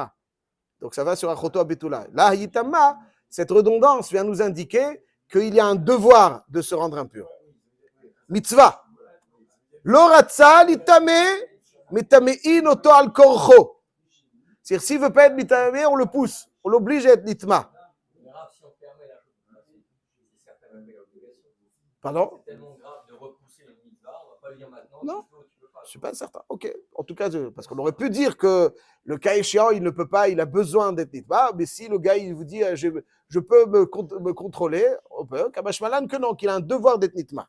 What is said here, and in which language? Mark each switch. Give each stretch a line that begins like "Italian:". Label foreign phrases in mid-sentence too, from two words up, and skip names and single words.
French: Donc ça va sur
Hebrew: אחותו הבתולה. לה היא תמה,
French: cette redondance vient nous indiquer qu'il y a un devoir de se rendre impur. Mitzvah.
Hebrew: לא רצה להתאמה, מטמאין אותו על כורחו.
French: C'est-à-dire, s'il ne veut pas être mitamé, on le pousse, on l'oblige à être nitma. Pardon? C'est tellement grave de repousser les mitzvahs, on ne va pas le dire maintenant. Non, je ne suis pas certain. Ok, en tout cas, parce qu'on aurait pu dire que le cas échéant, il ne peut pas, il a besoin d'être nitma, mais si le gars, il vous dit, je peux me contrôler, on peut,
Aramaic: קא משמע לן,
French: que non, qu'il a un devoir d'être nitma.